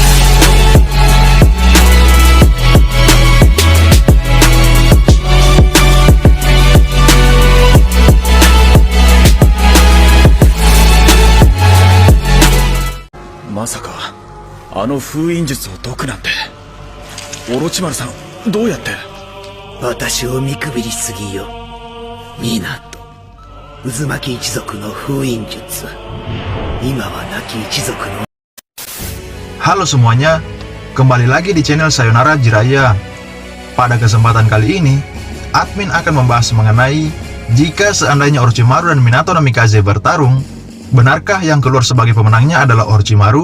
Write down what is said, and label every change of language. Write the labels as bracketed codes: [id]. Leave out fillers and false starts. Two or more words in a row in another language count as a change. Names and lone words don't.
[ja] まさかあの封印術を解くなんて。オロチマルさん、どうやって？私を見くびりすぎよ。港渦巻き一族の封印術、今は亡き一族の。 [id] Halo semuanya, kembali lagi di channel Sayonara Jiraiya. Pada kesempatan kali ini, admin akan membahas mengenai jika seandainya Orochimaru dan Minato Namikaze bertarung, benarkah yang keluar sebagai pemenangnya adalah Orochimaru?